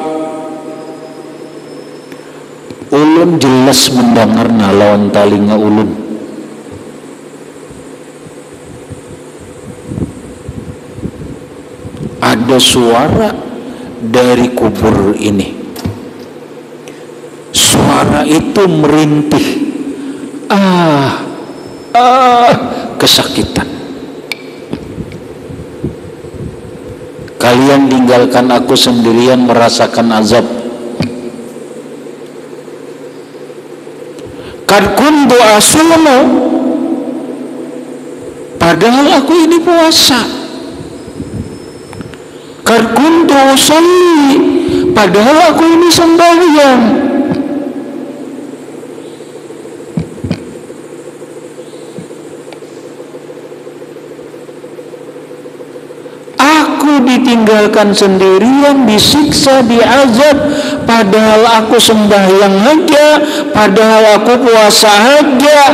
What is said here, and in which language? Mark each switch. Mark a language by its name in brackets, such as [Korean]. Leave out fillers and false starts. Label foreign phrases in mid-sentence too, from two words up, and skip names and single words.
[Banjar] Ulun jelas mendengar lawan talinga ulun, ada suara dari kubur ini. [Indonesian] Suara itu merintih, kesakitan. Kalian tinggalkan aku sendirian merasakan azab. [Arabic] قد كنت أصوم, [Indonesian] padahal aku ini puasa. [Arabic] قد كنت أصلي, [Indonesian] padahal aku ini sembahyang. Aku ditinggalkan sendirian, disiksa, diazab, padahal aku sembahyang aja, padahal aku puasa aja.